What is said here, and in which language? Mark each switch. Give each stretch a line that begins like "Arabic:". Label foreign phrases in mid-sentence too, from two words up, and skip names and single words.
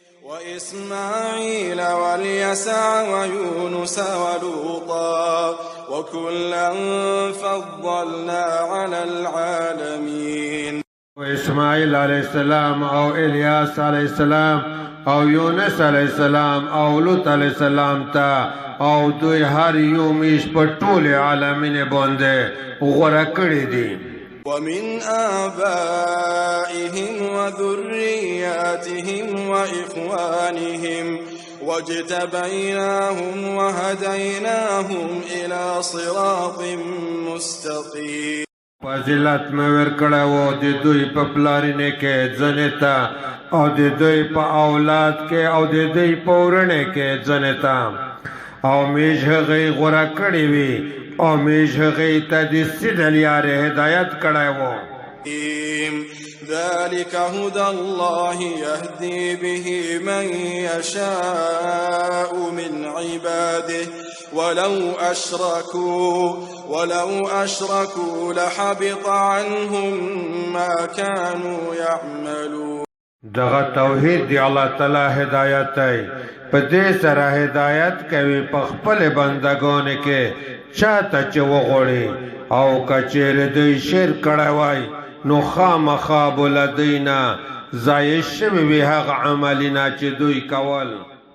Arabic: وإسماعيل واليسع ويونس ولوطا وكلا فضلنا على العالمين. وإسماعيل عليه السلام
Pashto: أو
Arabic: إلياس عليه السلام
Pashto: أو
Arabic: يونس عليه السلام
Pashto: أو
Arabic: لوط عليه السلام
Pashto: تا او دوی هر یو میش په ټول عالمین باندې غوړه کړی دي.
Arabic: ومن آبائهم وذرياتهم وإخوانهم واجتبيناهم وهديناهم إلى صراط مستقيم.
Pashto: فضیلت مې ورکړی و د دوی په پلارینې کې ځنې ته او د دوی په اولاد کې او د دوی په ورڼې کې ځنې ته او میش هغې غوره کړې وي او میش هغې ته د سیده لارې هدایت کړی و.
Arabic: ذلك هدى الله يهدي به من يشاء من عباده ولو أشركوا لحبط عنهم ما كانوا يعملون.
Pashto: دغه توحید دی الله تعالی هدایت دی په دې سره هدایت کوي په خپل بندګانو کې چاته چې وغوړي او کچېرې دوی شرک کړی وای نو خامخا به له دوی نه ضایع شوي وي هغه عملونه چې دوی کول.